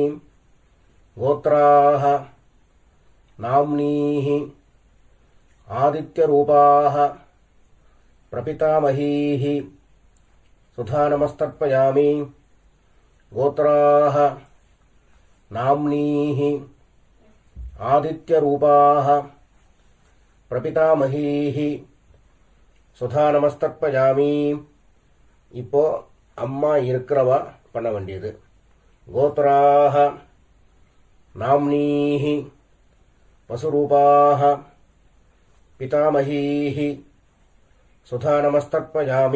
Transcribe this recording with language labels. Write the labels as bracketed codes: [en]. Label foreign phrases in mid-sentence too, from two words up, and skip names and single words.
[sa] गोत्राः नाम्नीः आदित्यरूपाः प्रपितामहीः स्वधा नमस्तर्पयामि. गोत्राः नाम्नीः आदित्यरूपाः प्रपितामहीः स्वधा नमस्तर्पयामि. [ta] இப்போ அம்மா இருக்கிறவா பண்ண வேண்டியது. [sa] गोत्राः नाम्नीः वसुरूपाः पितामहीः स्वधा नमस्तर्पयामि.